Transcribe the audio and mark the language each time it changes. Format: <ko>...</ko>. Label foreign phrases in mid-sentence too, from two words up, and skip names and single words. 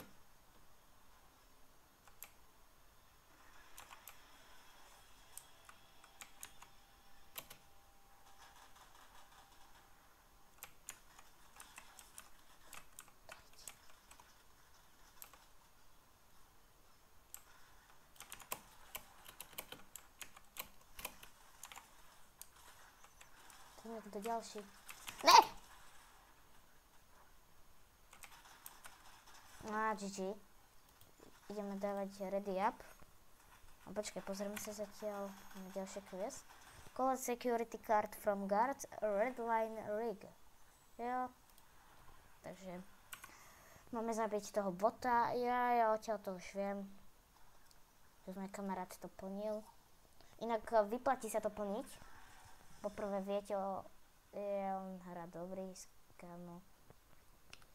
<sk>Tu je niekto ďalší. Ne! A GG. Ideme dávať</sk> <en>ready up.</en> <sk>A počkaj, pozrieme sa zatiaľ na ďalšie quest.</sk> <en>Collect security card from guards, red line rig.</en> <sk>Jo. Takže máme zabiť toho bota. Ja odtiaľ to už viem. Že môj kamarát to plnil. Inak vyplatí sa to plniť. Poprvé viete, on hrá dobrý, kámo.</sk>